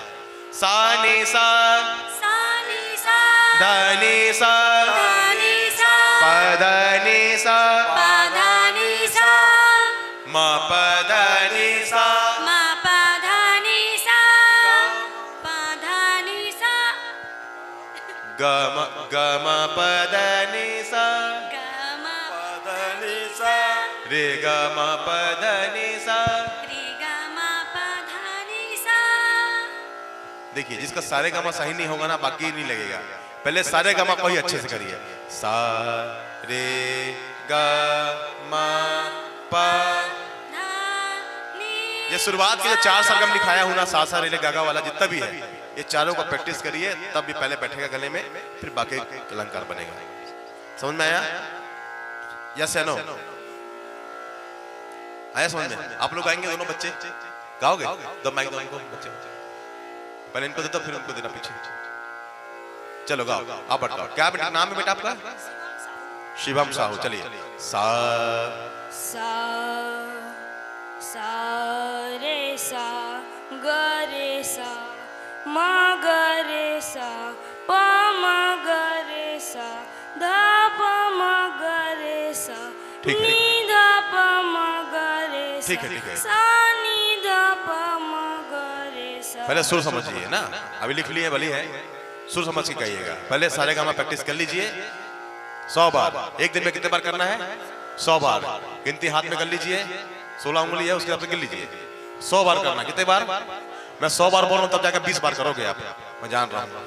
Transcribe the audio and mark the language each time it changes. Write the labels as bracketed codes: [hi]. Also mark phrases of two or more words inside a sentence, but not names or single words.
[hi] सा नी सा ध नी सा प ध नी सा म प ध नी सा ग म प ध नी सा रे ग म प ध नी सा। देखिए, जिसका सारे गामा सही नहीं होगा ना, बाकी नहीं लगेगा। पहले सारे गामा को ही अच्छे से करिए। सा रे ग म प। ये शुरुआत के जो 4 सरगम लिखाया हूं ना, सा सा रे रे गा गा वाला जितना भी है, ये चारों को प्रैक्टिस करिए, तब भी पहले बैठेगा गले में, फिर बाकी अलंकार बनेगा। समझ में आया? यस या नो? आया समझ में? आप लोग गाएंगे दोनों बच्चे? गाओगे? दो माइक दो इनको बच्चे, पहले इनको देता फिर उनको देना पीछे। चलो गाओ, आप बताओ क्या बेटा नाम है बेटा आपका? शिवम साहू। चलिए, सा सा सा रे सा ग रे सा म ग रे सा प म ग रे सा ध प म ग रे सा नी ध प म ग रे सा। ठीक है, सा नी ध प म ग रे सा। पहले सुर समझिए ना, अभी लिख लिए भली है, सुर समझ के गाइएगा। पहले सारे गामा प्रैक्टिस कर लीजिए 100 बार। एक दिन में कितने बार करना है? 100 बार। गिनती हाथ में कर लीजिए, 16 उंगली है, उसके हिसाब से गिन लीजिए। 100 बार करना। कितने बार? मैं 100 बार बोल रहा हूँ, तब जाकर 20 बार करोगे आप, मैं जान रहा हूँ।